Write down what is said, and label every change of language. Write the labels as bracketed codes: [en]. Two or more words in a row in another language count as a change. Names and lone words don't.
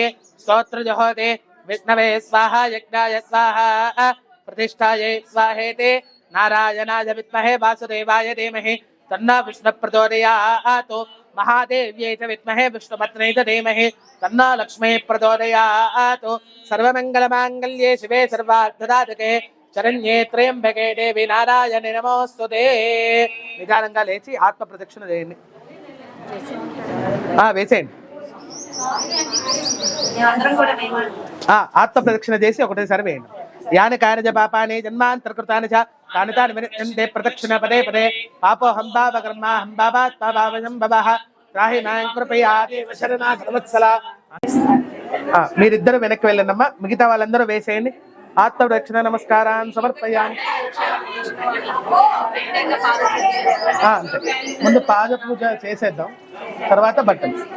[sa] स्तोत्रजुहोते विष्णवे स्वाहा यज्ञाय स्वाहा प्रतिष्ठायै स्वाहेति नारायणाय विद्महे वासुदेवाय धीमहि तन्नो विष्णुः प्रचोदयात् महादेव्यै च विद्महे विष्णुपत्न्यै च धीमहि तन्नो लक्ष्मीः प्रचोदयात् सर्वमङ्गलमाङ्गल्ये शिवे सर्वार्थसाधके शरण्ये त्र्यम्बके देवी नारायणे नमोस्तुते [te] నిదానంగా లేచి ఆత్మ ప్రదక్షిణ చేయండి వేసేయండి ఆత్మ ప్రదక్షిణ చేసి ఒకటేసారి వేయండి [sa] యాని కార్య పాపాని జన్మాంతర్కృతాని చ తాని తాని వినియంతే ప్రదక్షిణ పదే పదే పాపో హంబావ కర్మ హంబావాత్మభావజం భవః త్రాహి మాం కృపయా దేవ శరణాగత వత్సల [te] మీరిద్దరు వెనక్కి వెళ్ళండమ్మా మిగతా వాళ్ళందరూ వేసేయండి ఆత్మ ప్రదక్షిణ నమస్కారాన్ని సమర్పయామి అంతే ముందు పాద పూజ చేసేద్దాం తర్వాత బట్టలు